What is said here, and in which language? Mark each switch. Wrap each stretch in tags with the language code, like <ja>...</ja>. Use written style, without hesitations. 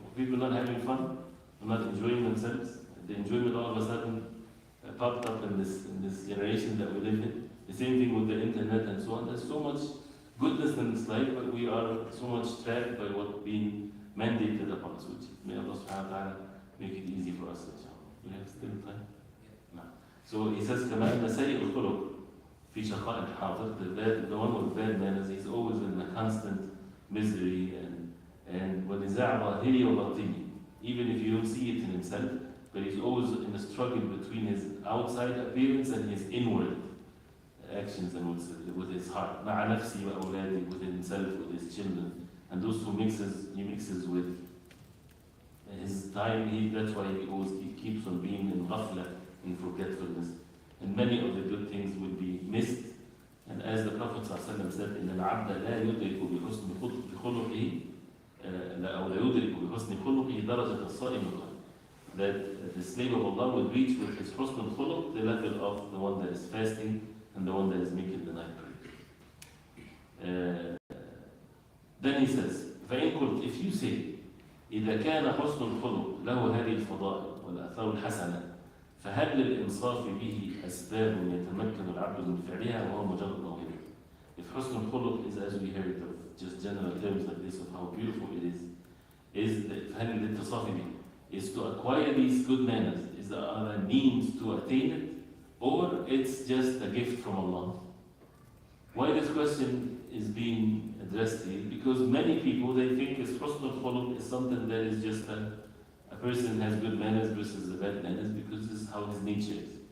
<en>People not having fun, not enjoying themselves. The enjoyment all of a sudden popped up in this generation that we live in. The same thing with the internet and so on. There's so much goodness in this life, but we are so much trapped by what's being mandated upon us. Which may Allah subhanahu wa ta'ala make it easy for us, inshallah. We have still time? No. So he says,</en> <ar>كَمَا أَنَّ سَيْءُ الْخُلُقِ فِي شَقَاءٍ حَاضِرٍ.</ar> <en>The one with bad manners, he's always in a constant misery and</en> <ar>وَنِزَاعَ ظَاهِرِي وَبَاطِنِي.</ar> <en>Even if you don't see it in himself, but he's always in a struggle between his outside appearance and his inward actions and with his heart.</en> <ar>مع نفسي وأولادي,</ar> <en>with himself, with his children, and those who he mixes with his time. That's why he keeps on being in ghafla, in forgetfulness, and many of the good things will be missed. And as the Prophet ﷺ said,</en> <ar>إن العبد لا يدرك بحسن خلقه أو لا يدرك بحسن خلقه درجة الصائم القائم.</ar> <en>That the slave of Allah will reach with his husn al-khuluq the level of the one that is fasting and the one that is making the night prayer. Then he says,</en> <ar>فإن قلت,</ar> <en>if you say,</en> <ar>إذا كان حسن الخلق له هذه الفضائل والآثار الحسنة فهل للإنصاف به أسباب يتمكن العبد من فعلها وهو مجرد موهبة.</ar> <en>If حسن الخلق is, as we heard of just general terms like this of how beautiful it is</en> <ar>فهل للإنصاف به,</ar> <en>is to acquire these good manners, is there other means to attain it, or it's just a gift from Allah? Why this question is being addressed here? Because many people, they think husn al-khuluq is something that is just a person has good manners versus the bad manners because this is how his nature is.</en>